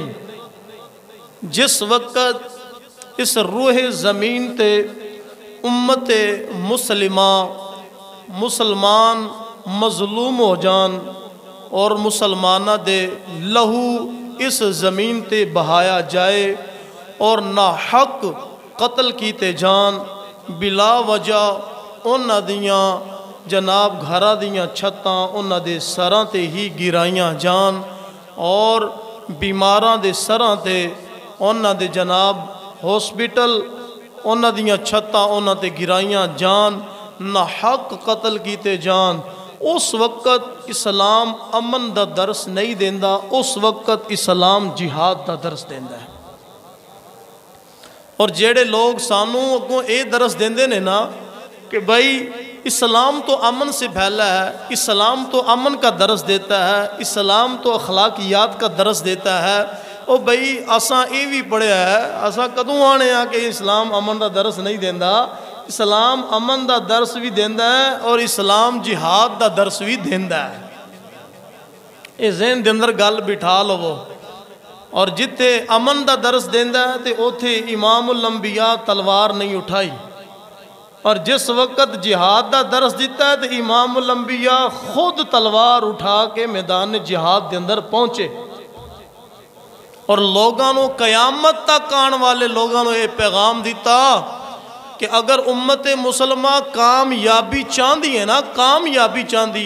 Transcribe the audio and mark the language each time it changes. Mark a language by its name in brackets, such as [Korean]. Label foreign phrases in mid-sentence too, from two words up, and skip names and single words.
[Punjabi] جس وقت اس روح زمین تے امت مسلمہ مسلمان مظلوم ہو جان اور مسلمانہ دے لہو اس زمین تے بہایا جائے اور ناحق قتل کیتے جان بلا وجہ انہاں دیاں جناب گھرہ دیاں چھتاں انہاں دے سراں تے ہی گرائیاں جان اور بیماراں دے سراں تے انہاں دے جناب ہاسپٹل انہاں دیاں چھتاں انہاں تے گرائیاں جان ناحق قتل کیتے جان۔ اس وقت اسلام امن دا درس نہیں دیندا، اس وقت اسلام جہاد دا درس دیندا ہے۔ اور جیڑے لوگ سانوں اگوں اے درس دیندے نے نا کہ بھائی [Urdu] اسلام تو امن سے پھیلا ہے، اسلام تو امن کا درس دیتا ہے، اسلام تو اخلاقیات کا درس دیتا ہے، [Punjabi] او بھائی اساں اے بھی پڑھیا ہے، اساں کدوں آنے ہیں کہ اسلام امن دا درس نہیں دیندا؟ اسلام امن دا درس بھی دیندا ہے اور اسلام جہاد دا درس بھی دیندا ہے۔ اے ذہن دے اندر گل بٹھا لو۔ اور جتے امن دا درس دیندا ہے تے اوتھے امام الانبیاء تلوار نہیں اٹھائی، اور جس وقت جہاد دا درس دیتا ہے تے امام الانبیاء خود تلوار اٹھا کے میدان جہاد دے اندر پہنچے اور لوگاں نو قیامت تک آن والے لوگاں نو [Urdu] یہ پیغام دیتا کہ [Punjabi] اگر امت مسلمہ کامیابی چاندی ہے نا، کامیابی چاندی